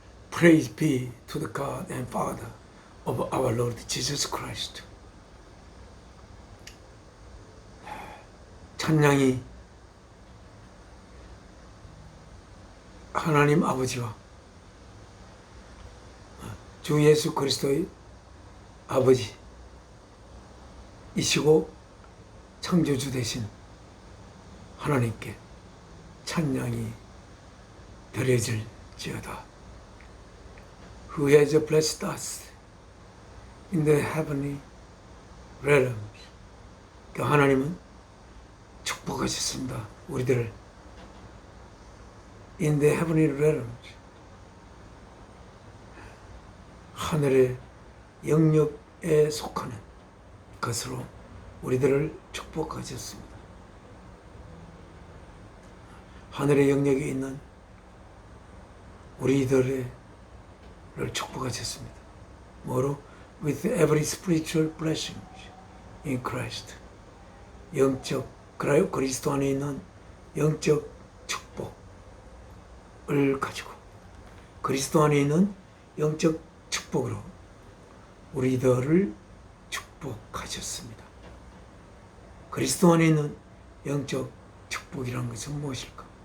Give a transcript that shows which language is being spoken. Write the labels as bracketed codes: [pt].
[en] Praise be to the God and Father of our Lord Jesus Christ. [ko] 찬양이 하나님 아버지와 주 예수 그리스도의 아버지이시고 창조주 되신 하나님께 찬양이 드려질지어다. [en] Who has blessed us in the heavenly realms. [ko] 그 하나님은 축복하셨습니다. 우리들을 [en] in the heavenly realms. [ko] 하늘의 영역에 속하는 것으로 우리들을 축복하셨습니다. 하늘의 영역에 있는 우리들을 축복하셨습니다. 뭐로? [en] With every spiritual blessing in Christ. [ko] 영적, 그리스도 안에 있는 영적 축복을 가지고 그리스도 안에 있는 영적 축복으로 우리들을 축복하셨습니다. 그리스도 안에 있는 영적 축복이라는 것은 무엇일까?